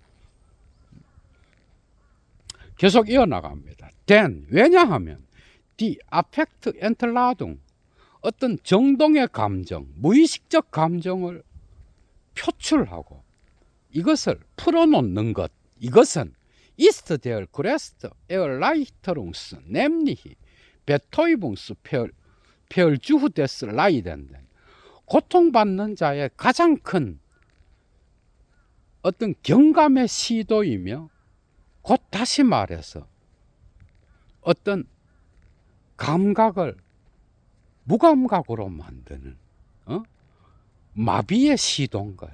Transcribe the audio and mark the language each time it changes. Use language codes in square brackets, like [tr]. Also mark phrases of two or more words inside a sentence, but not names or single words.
[ko] 계속 이어나갑니다. [de] Then, 왜냐하면 die Affekt Entladung, [ko] 어떤 정동의 감정, 무의식적 감정을 표출하고 이것을 풀어놓는 것, 이것은 [de] ist der größte Erleichterungs, nämlich Betäubungsversuch des Leidenden. [ko] 고통받는 자의 가장 큰 어떤 경감의 시도이며, 곧 다시 말해서 어떤 감각을 무감각으로 만드는 마비의 시도인 거야.